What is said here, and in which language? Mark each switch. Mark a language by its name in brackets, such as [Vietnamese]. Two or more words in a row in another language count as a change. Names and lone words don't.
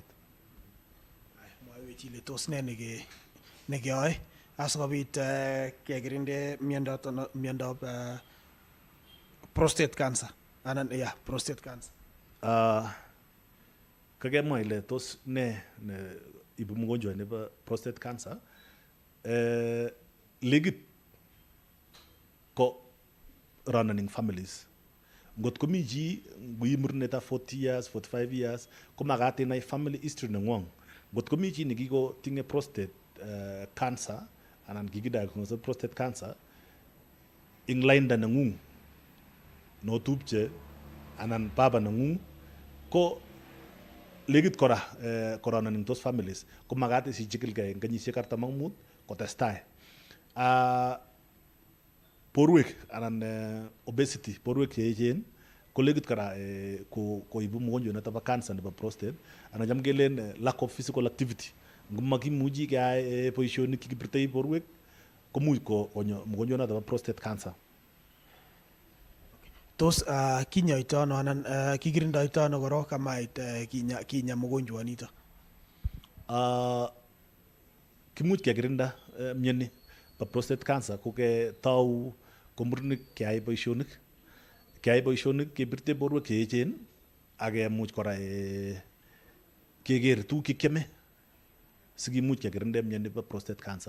[Kalenjin] Mwae chile tos ne nekeyoe asikobit kekirinde miondab [English] prostate cancer [Kalenjin] anan [English] prostate cancer. [Kalenjin] Kakemwa ile tos ne ibu mgonjwa nebo [English] prostate cancer. [Kalenjin] Legit ko [English] running families. [Kalenjin] Ngot komi chi ngui murnetab [English] 40 years, 45 years, [Kalenjin] ko magat inai [English] family history [Kalenjin] nengwong. Ngot komi chi nekikotinye [English] prostate cancer [Kalenjin] anan kikidiagnose [English] prostate cancer [Kalenjin] ing lainda nengung no tupche anan baba nengung ko legit kora corona ning [English] those families [Kalenjin] ko magat isichikilgei eng kenyisiek 45 kotestai. Borwek anan obesity, borwek cheechen ko legit kora ko ibu mgonjwa nebo cancer nebo prostate anan jam kelen [English] lack of physical activity. [Kalenjin] Ngomakimuchi keyai boisionik chekibirtoi borwek komuch konyo mgonjwa nebo [English] prostate cancer. [Kalenjin] Tos kinyoito ano anan kikirindoito ano korok kamait kinya mgonjwa nito? Kimuch kekirinda mioni bo prostate cancer ko ketau ko murenik keyai boisionik kebirte borwek cheechen ak kemuch kora keker tuguk chekiame sikimuch kekirinde mioni bo prostate cancer.